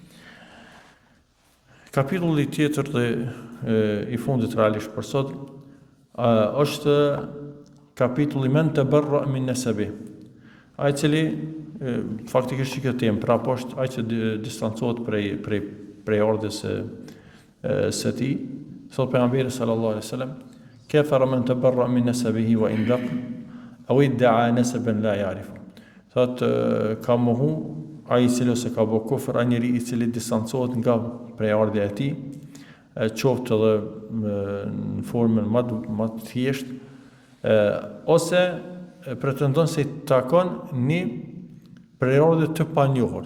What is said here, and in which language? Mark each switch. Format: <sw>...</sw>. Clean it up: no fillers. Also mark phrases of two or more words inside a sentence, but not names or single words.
<sq>Kapitulli tjetër dhe i fundit realisht për sot është kapitulli</sq> <ar>من تبرأ من نسب.</ar> <sq>Ai cili faktikisht kjo temë pra poshtë ai që distancohet prej ardhes së tij, thot pejgamberi</sq> <ar>صلى الله عليه وسلم, كفر من تبرأ من نسبه وإن دق أو ادعى نسبا لا يعرف.</ar> <sq>Thot ka mohu ai i cili ose ka bë kufër ai njeri i cili distancohet nga prej ardhja e tij qoftë edhe në formën më të thjeshtë, ose pretendon se i takon një periudhë të panjohur.</sq>